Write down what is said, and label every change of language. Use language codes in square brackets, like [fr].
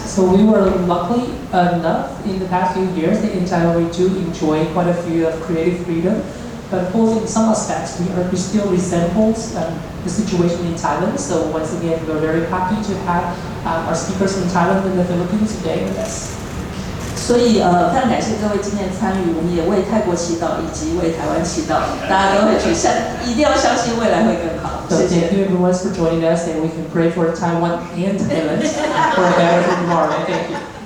[en] So we were lucky enough in the past few years that in Thailand we do enjoy quite a few of creative freedom. But both in some aspects, we still resembles the situation in Thailand. So once again, we're very happy to have our speakers from Thailand and the Philippines today with us. [zh] 所以非常感谢各位今天参与，我们也为泰国祈祷，以及为台湾祈祷，大家都会去一定要相信未来会更好。 [en] So thank you everyone for joining us, and we can pray for Taiwan and Thailand for a better tomorrow. Thank you.